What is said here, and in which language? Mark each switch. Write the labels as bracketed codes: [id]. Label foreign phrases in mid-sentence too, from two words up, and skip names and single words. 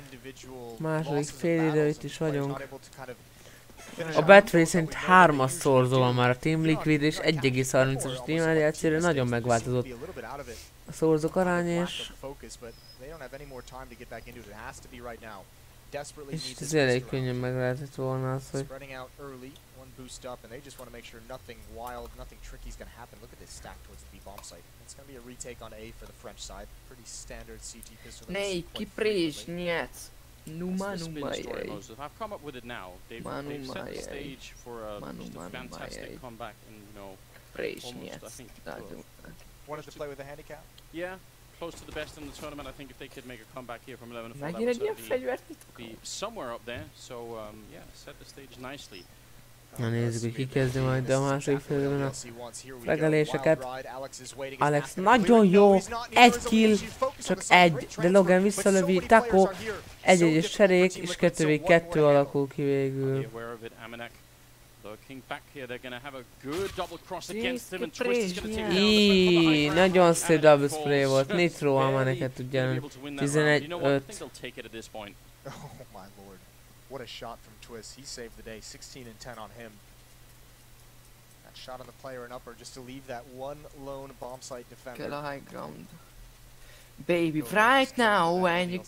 [hu] Második félidő, itt is vagyunk. A Battery szerint 3-as szorzó van már a Team Liquid és 1,30-as Team LDLC-re nagyon megváltozott a szorzók aránya és ez elég könnyen meg lehetett volna az, hogy [en] boost up, and they just want to make sure nothing wild, nothing tricky is going to happen. Look at this stack towards the B bomb site. It's going to be a retake on A for the French side. Pretty standard CT pistol. Nej, kipris, niet. Numa, I've come up with it now. They've set the stage for just a fantastic comeback, and you know, almost, I think, wanted to play with a handicap. Yeah, close to the best in the tournament. I think if they could make a comeback here from 11-4, that would be somewhere up there. So yeah, set the stage nicely. [hu] Na nézzük, hogy ki kezdi majd a második félidőben a legeléseket. Alex nagyon jó, 1 kill, csak 1, de Logan visszalövi, Taco, 1-1-es cserék, és 2v2 alakul ki végül. Íííí, nagyon szép [en] double spray [hu] volt, Nitro Amaneket tudja 11-5. [en] What a shot from Twist. He saved the day. 16 and 10 on him. That shot on the player and upper just to leave that one lone bomb site defender. Get a high ground. Baby, right now when you...